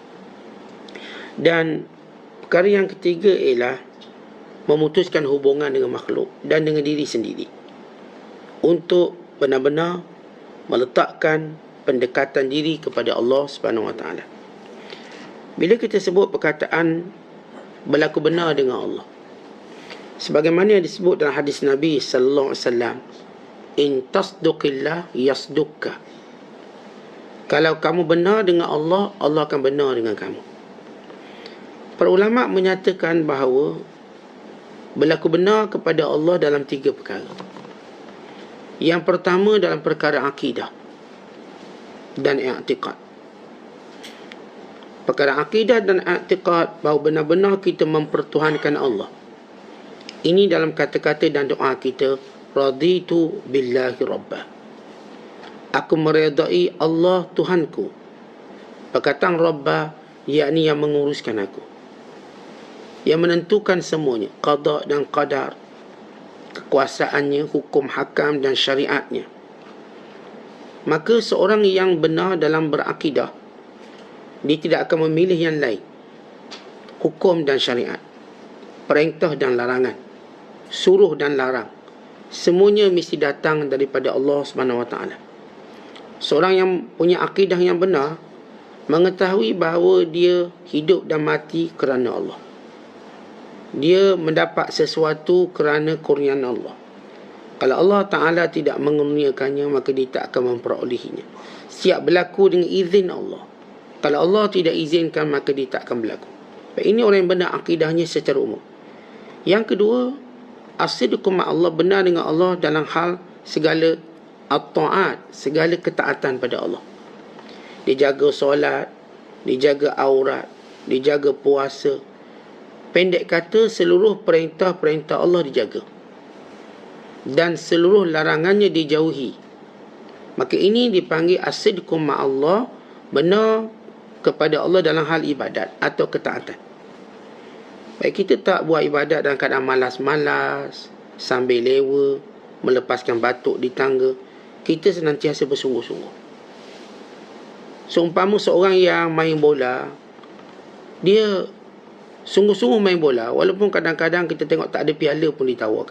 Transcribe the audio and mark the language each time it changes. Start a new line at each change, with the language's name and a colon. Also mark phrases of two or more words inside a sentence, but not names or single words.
Malay: Dan perkara yang ketiga ialah memutuskan hubungan dengan makhluk dan dengan diri sendiri untuk benar-benar meletakkan pendekatan diri kepada Allah
Arabic: سبحانه وتعالى.
Malay: Bila kita sebut perkataan berlaku benar dengan Allah, sebagaimana yang disebut dalam hadis Nabi
Arabic: صلى الله عليه وسلم, إن تصدق الله يصدقك.
Malay: Kalau kamu benar dengan Allah, Allah akan benar dengan kamu. Para ulama menyatakan bahawa berlaku benar kepada Allah dalam 3 perkara. Yang pertama dalam perkara akidah dan i'tiqad. Perkara akidah dan i'tiqad, bahawa benar-benar kita mempertuhankan Allah. Ini dalam kata-kata dan doa kita,
Arabic: رضيت بالله ربا.
Malay: Aku meredai Allah Tuhanku. Perkataan rabbah, yakni yang menguruskan aku, yang menentukan semuanya, qada dan qadar, kekuasaannya, hukum hakam dan syariatnya. Maka seorang yang benar dalam berakidah, dia tidak akan memilih yang lain. Hukum dan syariat, perintah dan larangan, suruh dan larang, semuanya mesti datang daripada Allah
Arabic: سبحانه وتعالى.
Malay: Seorang yang punya akidah yang benar mengetahui bahawa dia hidup dan mati kerana Allah. Dia mendapat sesuatu kerana kurniaan Allah. Kalau Allah Ta'ala tidak mengurniakannya, maka dia tak akan memperolehinya. Siap berlaku dengan izin Allah. Kalau Allah tidak izinkan, maka dia tak akan berlaku. Ini orang yang benar akidahnya secara umum. Yang kedua,
Arabic: الصدق مع الله,
Malay: benar dengan Allah dalam hal segala at-ta'at, segala ketaatan pada Allah. Dia jaga solat, dia jaga aurat, dia jaga puasa, Pendek kata, seluruh perintah-perintah Allah dijaga dan seluruh larangannya dijauhi. Maka ini dipanggil
Arabic: الصدق مع الله,
Malay: benar kepada Allah dalam hal ibadat atau ketaatan. Baik, kita tak buat ibadat dalam keadaan malas-malas, sambil lewa, melepaskan batuk di tangga. Kita senantiasa bersungguh-sungguh. Seumpama seorang yang main bola, dia sungguh-sungguh main bola, walaupun kadang-kadang kita tengok tak ada piala pun ditawarkan.